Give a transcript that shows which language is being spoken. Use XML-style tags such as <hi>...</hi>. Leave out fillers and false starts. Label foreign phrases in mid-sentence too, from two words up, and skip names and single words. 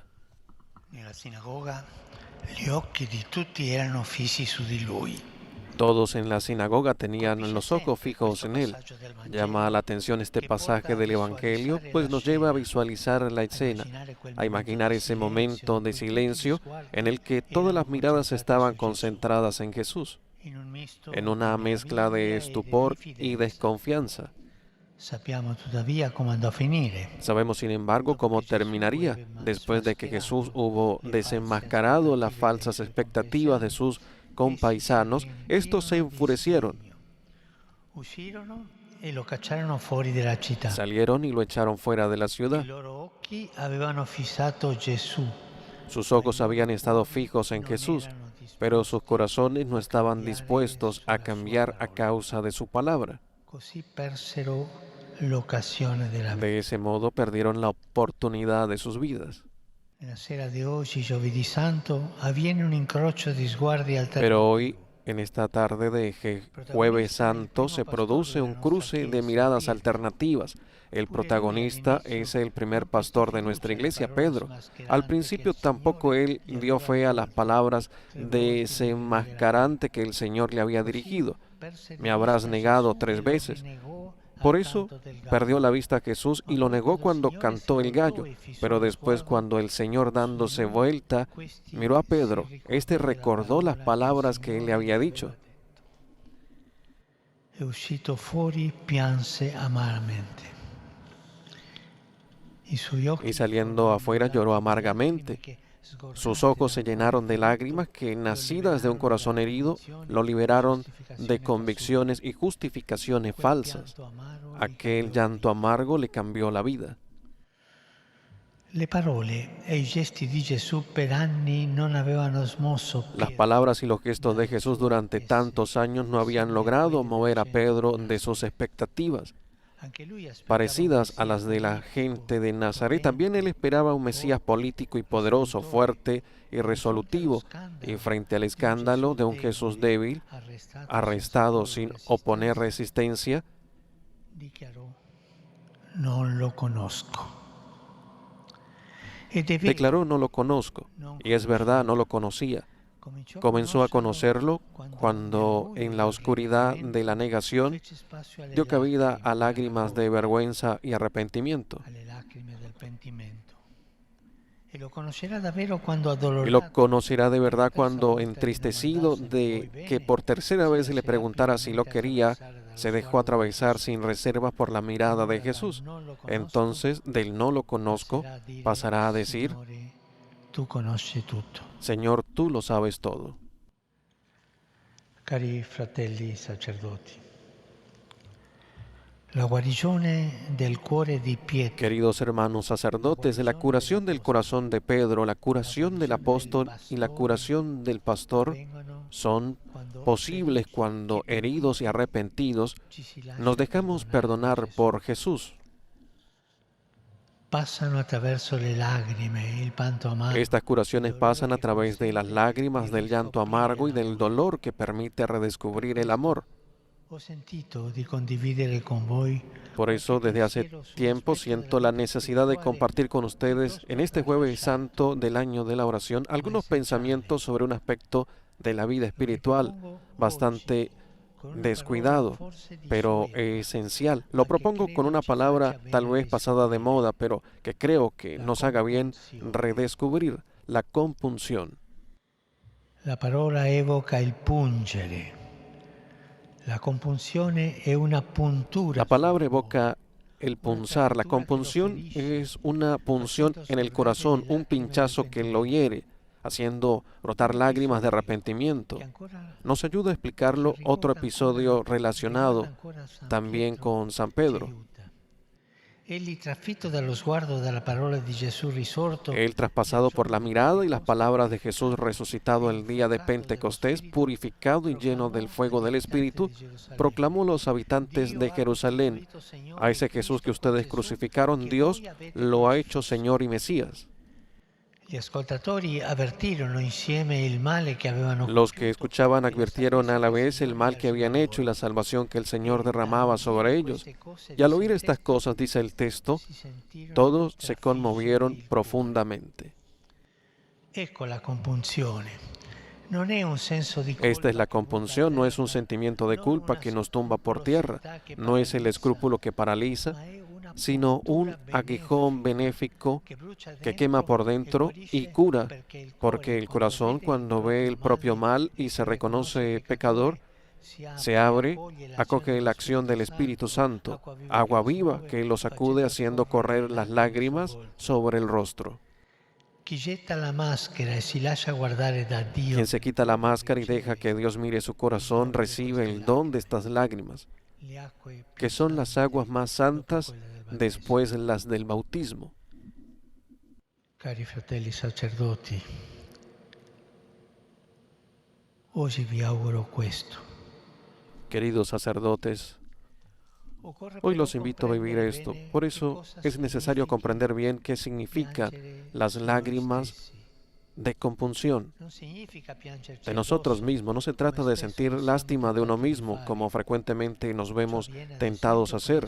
<it>Nella sinagoga gli occhi di tutti erano fissi su di lui.</it> <es>Todos en la sinagoga tenían los ojos fijos en él. Llama la atención este pasaje del Evangelio, pues nos lleva a visualizar la escena, a imaginar ese momento de silencio en el que todas las miradas estaban concentradas en Jesús, en una mezcla de estupor y desconfianza.</es> <it>Sappiamo tuttavia come andò a finire.</it> <es>Sabemos, sin embargo, cómo terminaría después de que Jesús hubo desenmascarado las falsas expectativas de sus compaisanos. Estos se enfurecieron</es> <it>Uscirono e lo cacciarono fuori della città.</it> <es>Salieron y lo echaron fuera de la</es> <it>I</it> <es>ciudad.</es> <it>loro occhi avevano fissato Gesù,</it> <es>Sus ojos habían estado fijos en Jesús, pero sus corazones no estaban dispuestos a cambiar a causa de su palabra.</es> <it>così persero l'occasione della vita.</it> <es>De ese modo perdieron la oportunidad de sus vidas.</es> <it>Nella sera di oggi, giovedì santo, avviene un incrocio di sguardi alternativi.</it> <es>Pero hoy, en esta tarde de Jueves Santo, se produce un cruce de miradas alternativas. El protagonista es el primer pastor de nuestra iglesia, Pedro. Al principio tampoco él dio fe a las palabras desenmascarante que el Señor le había dirigido. Me habrás negado 3 veces. Por eso perdió la vista a Jesús y lo negó cuando cantó el gallo. Pero después, cuando el Señor, dándose vuelta, miró a Pedro, este recordó las palabras que él le había dicho.</es> <it>E uscito fuori pianse amaramente.</it> <es>Y saliendo afuera lloró amargamente. Sus ojos se llenaron de lágrimas que, nacidas de un corazón herido, lo liberaron de convicciones y justificaciones falsas. Aquel llanto amargo le cambió la vida.</es> <it>Le parole e i gesti di Gesù per anni non avevano smosso</it> <es>Las</es> <it>Pietro.</it> <es>palabras y los gestos de Jesús durante tantos años no habían logrado mover a Pedro de sus expectativas,</es> <it>Anche lui aspettava</it> <es>parecidas</es> <it>un</it> <es>a las de la Mesías gente de Nazaret. También él esperaba un Mesías político y poderoso, fuerte y resolutivo, y frente al escándalo de un Jesús débil, arrestado sin oponer resistencia,</es> <it>dichiarò: non lo conosco. Ed è vero,</it> <es>declaró: no lo conozco. Y es verdad, no lo conocía. Comenzó a conocerlo cuando, en la oscuridad de la negación, dio cabida a lágrimas de vergüenza y arrepentimiento.</es> <it>alle lacrime del pentimento. E lo conoscerà davvero quando</it> <es>Y</es> <it>addolorato</it> <es>lo conocerá de verdad cuando, entristecido de que por tercera vez le preguntara si lo quería, se dejó atravesar sin reservas por la mirada de Jesús. Entonces, del no lo conozco, pasará a decir:</es> <it>Signore, tu conosci tutto.</it> <es>Señor, tú lo sabes todo.</es> <it>Cari fratelli sacerdoti, la guarigione del cuore di Pietro,</it> <es>Queridos hermanos sacerdotes, la curación del corazón de Pedro, la curación del apóstol y la curación del pastor</es> <it>vengono</it> <es>son</es> <it>quando</it> <es>posibles cuando, heridos y arrepentidos,</es> <it>ci si lascia</it> <es>nos dejamos perdonar por Jesús.</es> <it>passano attraverso le lacrime, il pianto amargo.</it> <es>Estas curaciones pasan a través de las lágrimas, del llanto amargo y del dolor que permite redescubrir el amor.</es> <it>Ho sentito di condividere con voi.</it> <es>Por eso, desde hace tiempo siento la necesidad de compartir con ustedes, en este Jueves Santo del año de la oración, algunos pensamientos sobre un aspecto de la vida espiritual bastante descuidado, pero esencial. Lo propongo con una palabra tal vez pasada de moda, pero que creo que nos haga bien redescubrir: la compunción.</es> <it>La parola evoca il pungere. La compunzione è una puntura.</it> <es>La palabra evoca el punzar. La compunción es una punción en el corazón, un pinchazo que lo hiere, haciendo brotar lágrimas de arrepentimiento.</es> <it>che ancora</it> <es>Nos ayuda a explicarlo otro episodio relacionado también con San Pedro.</es> <it>Egli, trafitto dallo sguardo dalla parola di Gesù risorto,</it> <es>Él, traspasado por la mirada y las palabras de Jesús resucitado el día de Pentecostés, purificado y lleno del fuego del Espíritu, proclamó a los habitantes de Jerusalén: a ese Jesús que ustedes crucificaron, Dios lo ha hecho Señor y Mesías.</es> <it>Gli ascoltatori avvertirono insieme il male che avevano</it> <es>Los que escuchaban advirtieron a la vez el mal que habían hecho y la salvación que el Señor derramaba sobre ellos. Y al oír estas cosas, dice el texto, todos se conmovieron profundamente.</es> <it>Ecco la compunzione. Non è un senso di colpa.</it> <es>Esta es la compunción, no es un sentimiento de culpa que nos tumba por tierra, no es el escrúpulo que paraliza, sino un aguijón benéfico que quema por dentro y cura, porque el corazón, cuando ve el propio mal y se reconoce pecador, se abre, acoge la acción del Espíritu Santo, agua viva que lo sacude haciendo correr las lágrimas sobre el rostro.</es> <it>Chi getta la maschera e si lascia guardare da Dio</it> <es>Quien se quita la máscara y deja que Dios mire su corazón, recibe el don de estas lágrimas. que son las aguas más santas después las del bautismo.</es> <it>Cari fratelli sacerdoti, oggi vi auguro questo.</it> <es>Queridos sacerdotes, hoy los invito a vivir esto. Por eso es necesario comprender bien qué significan las lágrimas de compunción de nosotros mismos. No se trata de sentir lástima de uno mismo, como frecuentemente nos vemos tentados a hacer.</es>